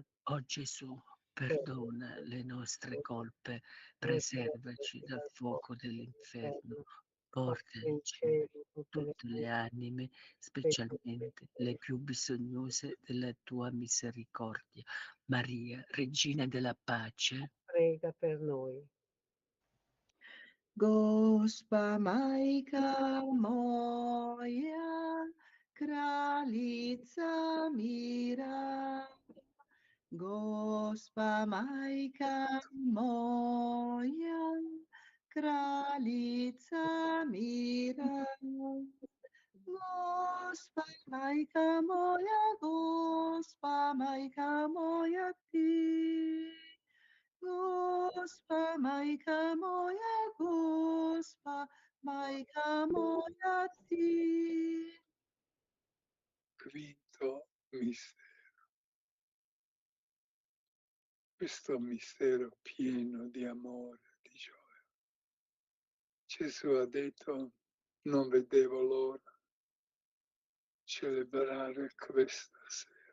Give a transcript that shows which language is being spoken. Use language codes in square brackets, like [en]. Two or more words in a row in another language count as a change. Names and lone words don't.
[it] O Gesù, perdona le nostre colpe, preservaci dal fuoco dell'inferno, porta in cielo tutte le anime, specialmente le più bisognose della tua misericordia. Maria, Regina della pace, prega per noi. [hr] Gospa Majka moja, kraljica mira. Gospa Majka moja, kraljica mira. Gospa Majka moja ti. Gospa Majka moja, Gospa Majka moja ti. [it] Quinto mistero. Questo mistero pieno di amore, di gioia. Gesù ha detto, non vedevo l'ora di celebrare questa sera.